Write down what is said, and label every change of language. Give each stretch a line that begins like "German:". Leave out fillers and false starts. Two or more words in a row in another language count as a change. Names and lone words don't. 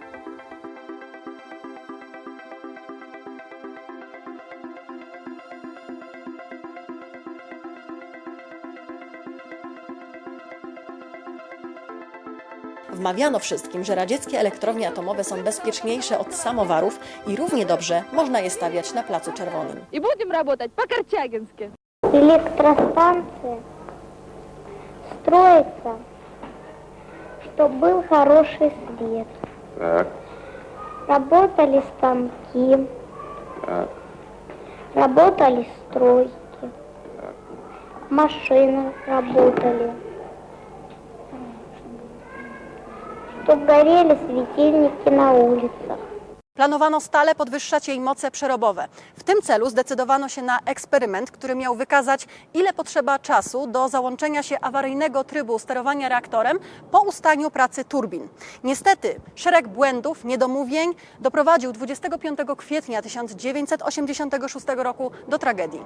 Polish: Wmawiano wszystkim, że radzieckie elektrownie atomowe są bezpieczniejsze od samowarów i równie dobrze można je stawiać na Placu Czerwonym.
Russian: И будем работать по-корчагински. Электростанция строится, Чтобы был хороший свет. Так, Работали станки. так, Работали стройки. Машины работали. Чтобы горели светильники на улицach.
Polish: Planowano stale podwyższać jej moce przerobowe. W tym celu zdecydowano się na eksperyment, który miał wykazać, ile potrzeba czasu do załączenia się awaryjnego trybu sterowania reaktorem po ustaniu pracy turbin. Niestety, szereg błędów, niedomówień doprowadził 25 kwietnia 1986 roku do tragedii.